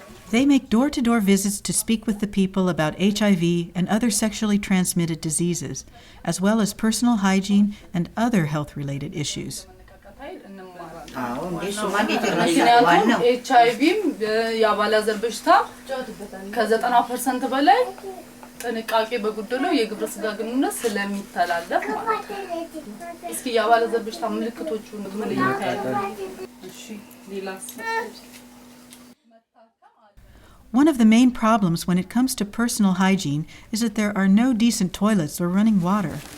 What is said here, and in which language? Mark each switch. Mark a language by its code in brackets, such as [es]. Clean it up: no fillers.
[en] They make door-to-door visits to speak with the people about HIV and other sexually transmitted diseases, as well as personal hygiene and other health-related issues. [am] ጥንቃቄ በጉደለው የግብረ ስጋ ግንኙነት ስለሚተላለፍ ማለት ነው። እስኪ ያባለዘር በሽታ ምልክቶቹን ምን ይታያሉ? እሺ ሌላስ? [en] One of the main problems when it comes to personal hygiene is that there are no decent toilets or running water.